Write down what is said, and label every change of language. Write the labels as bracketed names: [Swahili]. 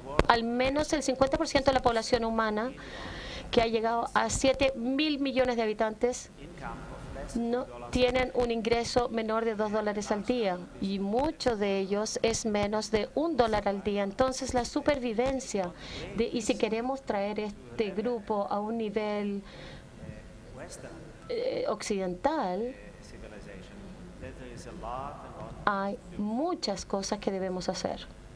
[Spanish] Al menos el 50% de la población humana, que ha llegado a 7.000 millones de habitantes, no tienen un ingreso menor de $2 al día y muchos de ellos es menos de $1 al día. Entonces la supervivencia y si queremos traer este grupo a un nivel [English] Western [Spanish] occidental, [English] civilization, there is a lot. [Spanish] hay muchas cosas que debemos hacer.